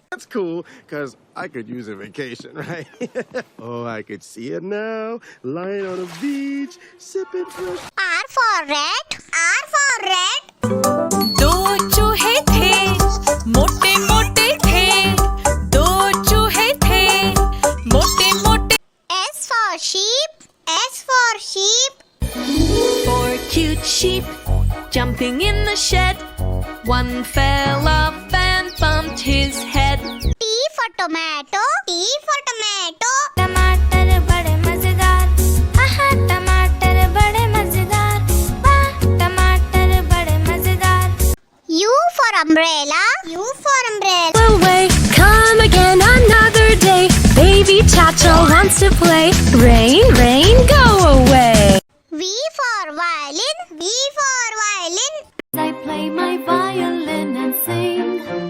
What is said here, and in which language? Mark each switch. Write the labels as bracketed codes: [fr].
[en] That's cool, because I could use a vacation, right? Oh, I could see it now. Lying on a beach, sipping fresh. R for rat. R for rat. [hi] दो चूहे थे, मोटे मोटे थे, दो चूहे थे, मोटे मोटे. [en] S for sheep. S for sheep. 4 cute sheep jumping in the shed. One fell off and bumped his head. T for tomato. T for tomato. [hi] टमाटर बड़े मजेदार, आहा टमाटर बड़े मजेदार, वाह टमाटर बड़े मजेदार. [en] U for umbrella. U for umbrella. Away, come again another day. Baby Tattle wants to play. Rain, rain, go away. V for violin. V for violin. I play my violin and sing.